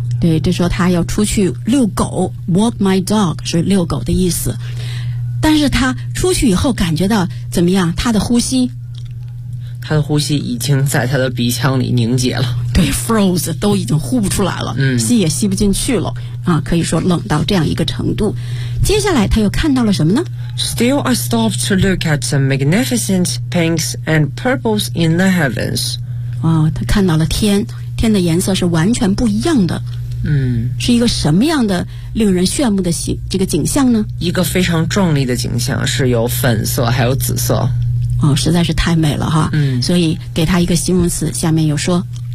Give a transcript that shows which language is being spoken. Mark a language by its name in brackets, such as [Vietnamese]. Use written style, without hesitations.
[Chinese] 对，这时候他要出去遛狗， [English] Walk my dog [Chinese] 是遛狗的意思，但是他出去以后感觉到怎么样？他的呼吸已经在他的鼻腔里凝结了，对， froze 都已经呼不出来了、嗯、吸也吸不进去了啊，可以说冷到这样一个程度。接下来他又看到了什么呢？ [English] Still I stopped to look at some magnificent pinks and purples in the heavens、 [Chinese] 哦、他看到了天，天的颜色是完全不一样的，嗯，是一个什么样的令人炫目的这个景象呢？一个非常壮丽的景象，是有粉色还有紫色，哦，实在是太美了哈，嗯，所以给他一个形容词，下面有说